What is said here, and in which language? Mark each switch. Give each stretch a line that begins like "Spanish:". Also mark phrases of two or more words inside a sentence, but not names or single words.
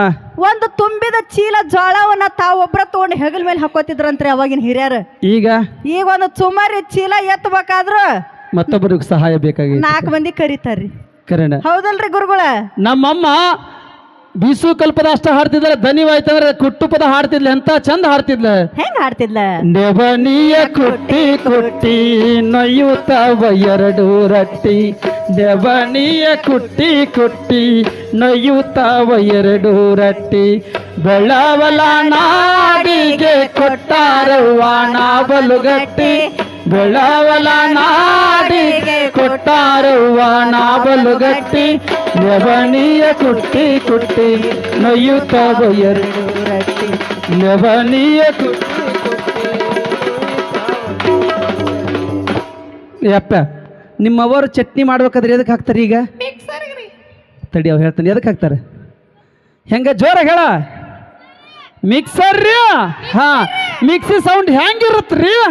Kannada: ಒಂದು ತುಂಬಿದ ಚೀಲ ಜೋಳವನ್ನ ತಾವೊಬ್ರ ತಗೊಂಡು ಹೆಗಲ್ ಮೇಲೆ ಹಾಕೋತಿದ್ರಂತ್ರಿ ಅವಾಗಿನ ಹಿರಿಯರು. ಈಗ ಒಂದು ಸುಮಾರಿ ಚೀಲ ಎತ್ತಬೇಕಾದ್ರ ಮತ್ತೊಬ್ಬರಿಗೆ ಸಹಾಯ ಬೇಕಾಗಿ 4 ಮಂದಿ ಕರೀತಾರ್ರಿ. ಕರೆನ ಹೌದಲ್ರಿ ಗುರುಗಳ? ನಮ್ಮಮ್ಮ ಬೀಸು ಕಲ್ಪದ ಅಷ್ಟ ಹಾಡ್ತಿದ್ರ, ದನಿವಾಯ್ತಂದ್ರೆ ಕುಟ್ಟುಪದ ಹಾಡ್ತಿದ್ಲ, ಎಂತ ಚಂದ ಹಾಡ್ತಿದ್ಲ. ಹೆಂಗ್ ಹಾಡ್ತಿದ್ಲ? ನೆವನಿಯ ಕುಟ್ಟಿ ಕುಟ್ಟಿ ನೊಯ್ಯುತ್ತವ 2 ರಟ್ಟಿ, ನೆವನಿಯ ಕುಟ್ಟಿ ಕುಟ್ಟಿ ನೊಯ್ಯುತ್ತವ 2 ರಟ್ಟಿ, ಬೆಳವಲ ನಾಡಿಗೆ ಕೊಟ್ಟಾರವ್ವ ನಾಬಲುಗಟ್ಟಿ, ಬೆಳವಲ ನಾಡಿಗೆ ಕೊಟ್ಟಾರವ್ವ ನಾಬಲುಗಟ್ಟಿ, ನೆವನಿಯ ಕುಟ್ಟಿ ಕುಟ್ಟಿ ನೊಯ್ಯುತ್ತವ 2 ರಟ್ಟಿ, ನೆವನಿಯ ಕುಟ್ಟಿ ಯಪ್ಪ. ನಿಮ್ಮವರು ಚಟ್ನಿ ಮಾಡ್ಬೇಕಾದ್ರೆ ಎದಕ್ಕೆ ಹಾಕ್ತಾರೆ ಈಗ? ತಡಿ ಅವ್ರು ಹೇಳ್ತಾನೆ ಎದಕ್ಕೆ ಹಾಕ್ತಾರೆ. ಹೆಂಗ ಜೋರ ಹೇಳ. ಮಿಕ್ಸರ್ ರೀ. ಹಾ ಮಿಕ್ಸಿ ಸೌಂಡ್ ಹೆಂಗಿರುತ್ತ್ರಿ?